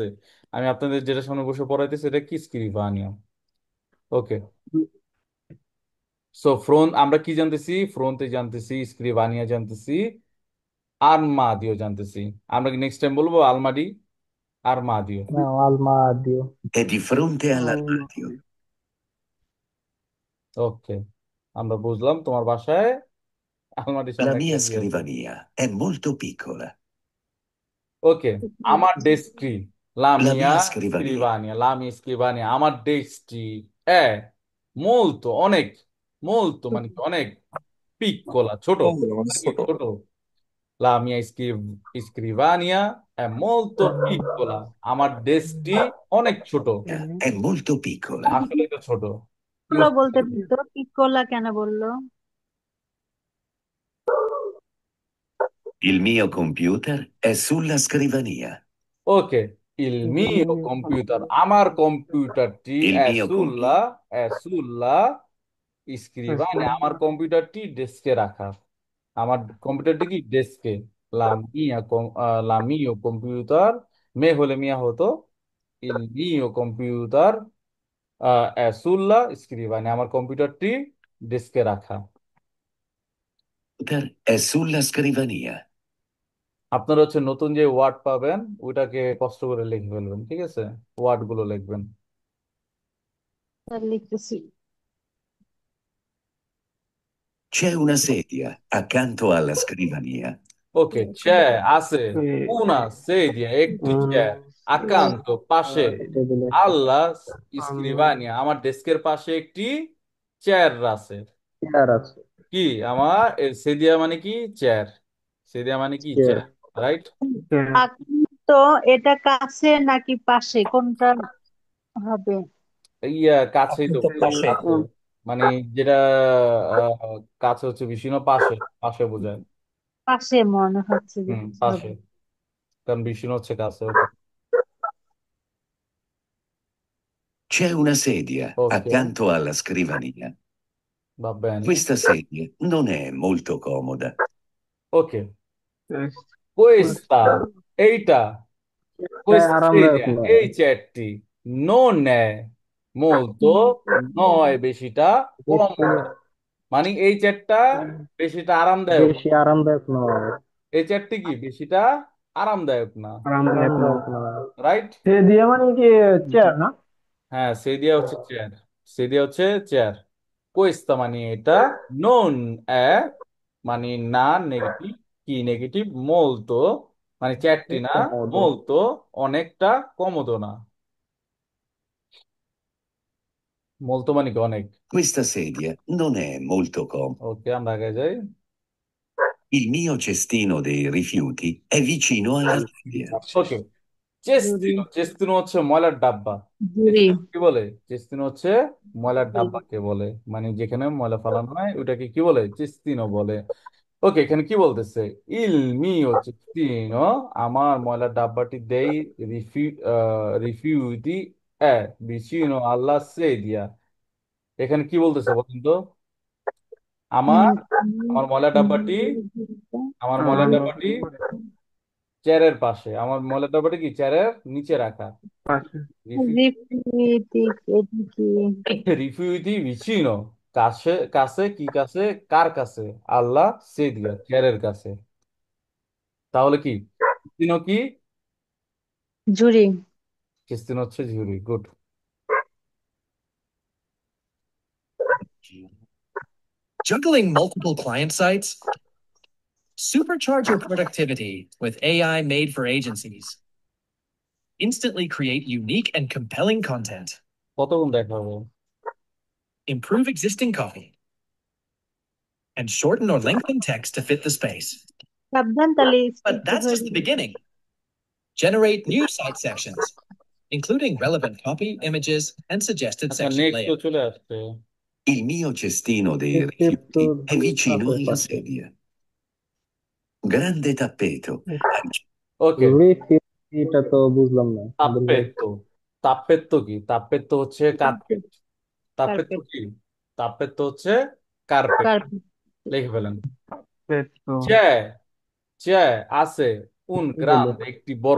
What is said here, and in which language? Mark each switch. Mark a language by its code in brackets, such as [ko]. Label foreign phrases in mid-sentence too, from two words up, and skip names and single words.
[bn] আমি আপনাদের যেটা সামনে বসে পড়াইতেছি এটা কি? স্ক্রিবানিয়া। [en] okay, so front [bn] আমরা কি জানতেছি? ফ্রন্টে জানতেছি, স্ক্রিবানিয়া জানতেছি, আর্মাদিও জানতেছি। আমরা কি [en] next time [bn] বলবো আলমারি, আর্মাদিও। না আলমাদিও [it] è di fronte all'armadio. [bn] ওকে, আমরা বুঝলাম তোমার বাসায় আলমারির [it] La [bn] সামনে একটা [it] mia [bn] কি আছে। [it] scrivania è molto piccola. [bn] ওকে, আমার ডেস্কটি, [it] লা La mia mia scrivania [bn] স্ক্রিবানিয়া, [it] la mi scrivania, [bn] আমার ডেস্কটি [it] è molto [bn] অনেক, মোলতো মানে কি অনেক, পিক্কোলা ছোট, মানে মানে কি ছোট। ছোট, [it] la mia scrivania è molto piccola, [bn] আমার ডেস্কটি অনেক ছোট, è molto piccola. আসলে তো ছোট। কি গুলো বলতে বলতে চাইছে? পারতো, পিকোলা কেন বললো? [it] Il mio computer è sulla scrivania. [bn] ওকে, [it] il mio computer, [bn] আমার কম্পিউটারটি [it] Il mio [bn] এসুল্লা, [it] computer è sulla scrivania, [bn] আমার কম্পিউটারটি ডেস্কে রাখা, আমার কম্পিউটারটি কি ডেস্কে, [it] la mio computer, [bn] মে হলে মিয়া হতো, [it] il mio computer è sulla scrivania, [bn] আমার কম্পিউটারটি ডেস্কে রাখা। [it] è sulla scrivania. [bn] আপনারা হচ্ছে নতুন যে ওয়ার্ড পাবেন ওইটাকে কষ্ট করে লিখে ফেলবেন, ঠিক আছে, ওয়ার্ড গুলো লিখবেন। লিখতেছি। [it] C'è una sedia accanto alla scrivania. [bn] ওকে, আছে [it] una sedia, [bn] একটি চেয়ার, আকান্ত পাশে, টেবিলে [it] alla scrivania, [bn] আমার ডেস্কের পাশে একটি চেয়ার আছে। চেয়ার আছে। কি আমার সেদিয়া মানে কি চেয়ার, সেদিয়া মানে কি চেয়ার। চেয়ার, রাইট। তো এটা কাছে নাকি পাশে, কোনটা হবে? ইয়া কাছেই তো, তো পাশে। কাছে মানে যেটা কাছে হচ্ছে বেশি না, পাশে, পাশে বোঝায়। পাশে মনে হচ্ছে যে পাশে, হবে। কারণ বিষ্ণু হচ্ছে কাছে। ওকে, [it] C'è una sedia [bn] ওকে, [it] accanto alla scrivania. va bene, Questa sedia non è molto comoda. [bn] ওকে, [it] questa, [bn] এইটা, [it] questa [bn] আরামদায়ক [it] sedia, [bn] নয়। এই চেয়ারটি, [it] non è molto, [bn] নয় বেশিটা, বেশি comodo, মানে এই চেয়ারটা বেশিটা আরামদায়ক, বেশি আরামদায়ক নয়। এই চেয়ারটি কি বেশিটা আরামদায়ক না, আরামদায়ক নয়। রাইট। সে দিয়ে মানে কি চেয়ার না? হ্যাঁ, সেদিয়া হচ্ছে চেয়ার, সেদিয়া হচ্ছে চেয়ার, কোয়েস্তা মানে এটা, [it] non è [bn] মানে না, নেগেটিভ, কি নেগেটিভ, মোলতো মানে চেয়ারটি না, কমোডো। [it] মোলতো অনেকটা, [bn] কমোদো না, মোলতো মানে কি অনেক। [it] Questa sedia non è molto comoda. [bn] ওকে, আমরা আগে যাই। [it] Il mio cestino dei rifiuti è vicino alla sedia. [bn] ওকে, চেস্তিনো, চেস্তিনো হচ্ছে ময়লার ডাব্বা, জুড়ি। চেস্তিনো কি বলে, চেস্তিনো হচ্ছে ময়লার ডাব্বাকে বলে, মানে যেখানে ময়লা ফালানো হয় ওটাকে কি বলে, চেস্তিনো বলে। ওকে, এখানে কি বলতেছে, [it] il mio cestino, [bn] আমার ময়লার ডাব্বাটি [it] dei rifiuti è vicino alla sedia, [bn] এখানে কি বলতেছে বলুন তো, আমার আমার ময়লার ডাব্বাটি, আমার ময়লার ডাব্বাটি চেয়ারের পাশে, আমার ময়লার ডাব্বাটি কি চেয়ারের নিচে রাখা, রিফিউটিক, এটা কি? রিফিউটি vicino, কাছে, কাছে কি কাছে, কার কাছে, [it] alla sedia, [bn] চেয়ারের কাছে, তাহলে কি চেস্তিনো কি, জুড়ি। চেস্তিনো হচ্ছে ঝুড়ি, গুড। [en] Juggling multiple client sites? Supercharge your productivity with AI made for agencies. Instantly create unique and compelling content. [bn] কতক্ষণ দেখা হবে? [en] Improve existing copy. And shorten or lengthen text to fit the space. [bn] সাবধান, তাহলে [en] But that's just the beginning. Generate new site sections, including relevant copy, images, and suggested [bn] আচ্ছা, [en] section [bn] নেক্সট তো [en] layout. [bn] চলে আসছে। [it] Il mio cestino dei Effetto rifiuti è vicino tappeto. alla sedia. Grande tappeto. [bn] ওকে, এটা তো বুঝলাম না। তাপ্পেত্তো, তাপ্পেত্তো কি, তাপ্পেত্তো হচ্ছে কার্পেট, তাপ্পেত্তো কার্পেট। কি, তাপ্পেত্তো হচ্ছে কার্পেট, কার্পেট। লিখে ফেলেন। [it] Perfetto. [bn] চে, চে আছে, [it] un grand [bn] একটি বড়,